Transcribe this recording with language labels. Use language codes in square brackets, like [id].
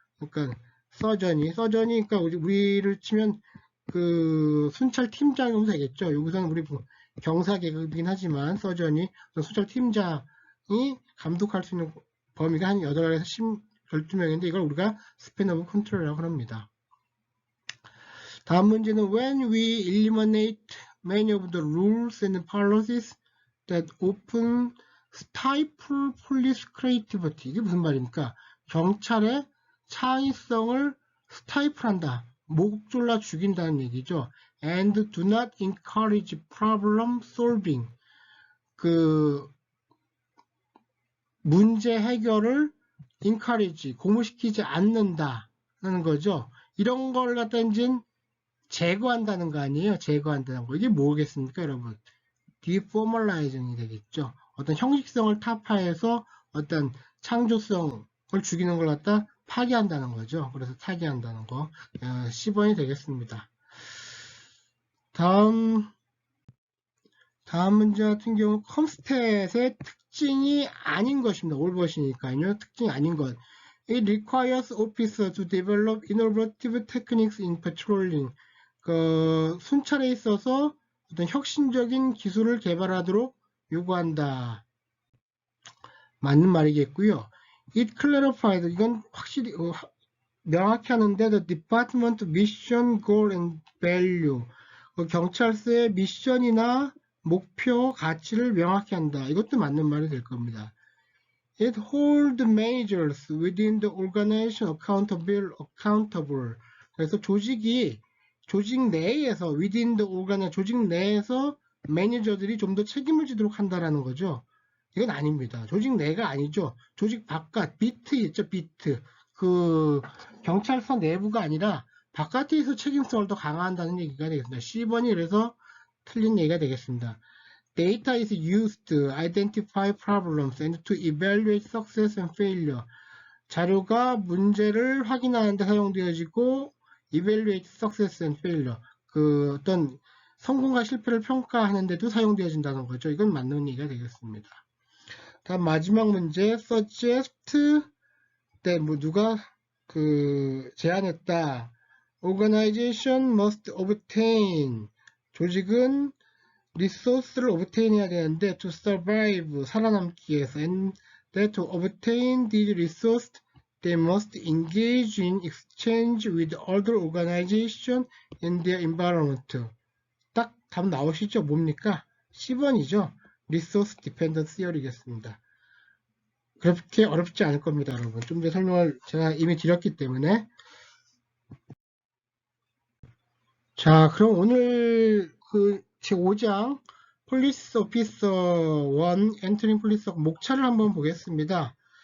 [ko] 그러니까 서전이, 그러니까 우리를 치면 그 순찰 팀장 정도 되겠죠. 여기서는 우리 경사 계급이긴 하지만 서전이 순찰 팀장이 감독할 수 있는 범위가 한 8에서 12명인데 이걸 우리가 스팬 오브 컨트롤이라고 합니다. 다음 문제는 [en] when we eliminate many of the rules and policies that often stifle police creativity. [ko] 이게 무슨 말입니까? 경찰의 창의성을 스타이플한다. 목 졸라 죽인다는 얘기죠. [en] And do not encourage problem solving. [ko] 그 문제 해결을 encourage, 고무시키지 않는다는 거죠. 이런 걸 갖다 이제 제거한다는 거 아니에요? 제거한다는 거. 이게 뭐겠습니까, 여러분? deformalizing이 되겠죠. 어떤 형식성을 타파해서 어떤 창조성을 죽이는 걸 갖다 파괴한다는 거죠. 그래서 타개한다는 거. 10번이 되겠습니다. 다음 문제 같은 경우 컴스탯의 특징이 아닌 것입니다. 올벗이니까요. 특징이 아닌 것. [en] It requires officers to develop innovative techniques in patrolling. [ko] 그 순찰에 있어서 어떤 혁신적인 기술을 개발하도록 요구한다. 맞는 말이겠고요. [en] It clarifies. [ko] 이건 확실히 명확히 하는데 [en] the department mission, goal and value. [ko] 경찰서의 미션이나 목표, 가치를 명확히 한다. 이것도 맞는 말이 될 겁니다. [en] It holds managers within the organization accountable. [ko] 그래서 조직 내에서 [en] within the organization, [ko] 조직 내에서 매니저들이 좀 더 책임을 지도록 한다라는 거죠. 이건 아닙니다. 조직 내가 아니죠. 조직 바깥, 비트 있죠, 비트. 그 경찰서 내부가 아니라 바깥에서 책임성을 더 강화한다는 얘기가 되겠습니다. 10번이 그래서 틀린 얘기가 되겠습니다. [en] Data is used to identify problems and to evaluate success and failure. [ko] 자료가 문제를 확인하는 데 사용되어지고 [en] evaluate success and failure. [ko] 그 어떤 성공과 실패를 평가하는 데도 사용되어진다는 거죠. 이건 맞는 얘기가 되겠습니다. 다음 마지막 문제 suggest 때 뭐 누가 그 제안했다. [en] Organization must obtain. [ko] 조직은 리소스를 [en] obtain [ko] 해야 되는데 [en] to survive, [ko] 살아남기 위해서 [en] and that to obtain these resources they must engage in exchange with other organizations in their environment. [ko] 딱 답 나오시죠? 뭡니까? 10번이죠. Resource Dependent Theory겠습니다. 그렇게 어렵지 않을 겁니다, 여러분. 좀 더 설명을 제가 이미 드렸기 때문에. 자, 그럼 오늘 그 제5장 폴리스 오피서 1 엔트리 폴리스 목차를 한번 보겠습니다.